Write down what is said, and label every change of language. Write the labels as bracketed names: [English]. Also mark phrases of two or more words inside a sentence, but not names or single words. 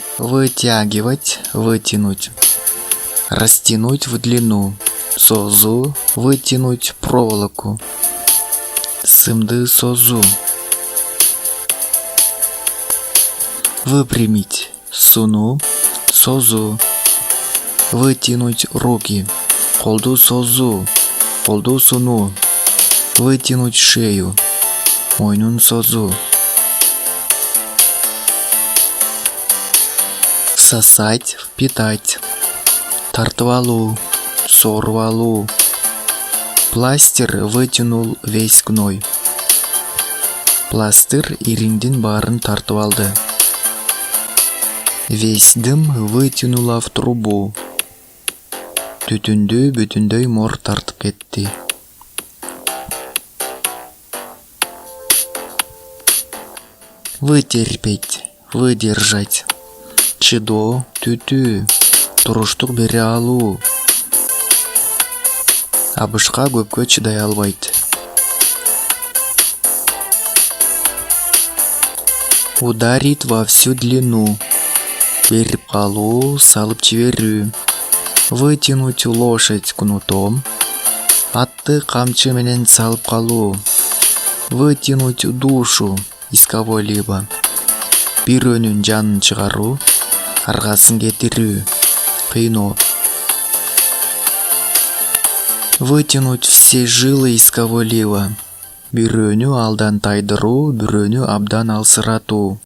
[Russian] Вытягивать, вытянуть. Растянуть в длину. Созу, вытянуть проволоку. [Kyrgyz] Сымды созу. Выпрямить. Суну, созу. [Russian] Вытянуть руки. [Kyrgyz] Колду созу. Колду суну. [Russian] Вытянуть шею. [Kyrgyz] Мойнун созу. [Russian] Всосать, впитать. [Kyrgyz] Тартып алуу, сорып алуу. [Russian] Пластир вытянул весь гной. [Kyrgyz] Пластыр ириңдин баарын тартып алды. [Russian] Весь дым вытянула в трубу. [Kyrgyz] Түтүндү бүтүндөй мор тартып кетти. [Russian] Вытерпеть, выдержать. [Kyrgyz] Чыдоо, түтүү, туруштук бере алуу. Абышка көпкө чыдай албайт. [Russian] Ударить во всю длину. [Kyrgyz] Берип калуу, салып жиберүү. [Russian] Вытянуть лошадь кнутом. [Kyrgyz] Атты камчы менен салып калуу. [Russian] Вытянуть душу из кого-либо. [Kyrgyz] Бирөөнүн жанын чыгаруу. Аргасын кетирүү. Кыйноо. [Russian] Вытянуть все жилы из кого-либо. [Kyrgyz] Бирөөнү алдан тайдыруу, бирөөнү абдан алсыратуу.